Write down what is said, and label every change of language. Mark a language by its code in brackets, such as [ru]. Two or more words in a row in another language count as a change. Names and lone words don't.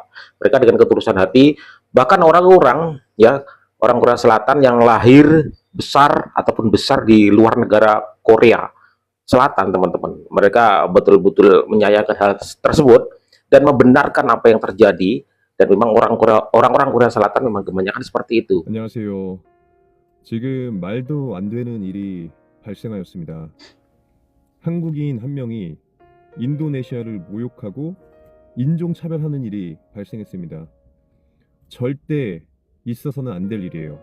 [id] Mereka dengan ketulusan hati, bahkan orang-orang ya, orang Korea Selatan yang lahir besar ataupun besar di luar negara Korea Selatan teman-teman, mereka betul-betul menyayangkan hal tersebut dan membenarkan apa yang terjadi. Dan memang orang-orang Korea Selatan memang kebanyakan seperti itu. [ko] 안녕하세요. 지금 말도 안 되는 일이 발생하였습니다. 한국인 한 명이 인도네시아를 모욕하고 인종차별하는 일이 발생했습니다. 절대 있어서는 안 될 일이에요.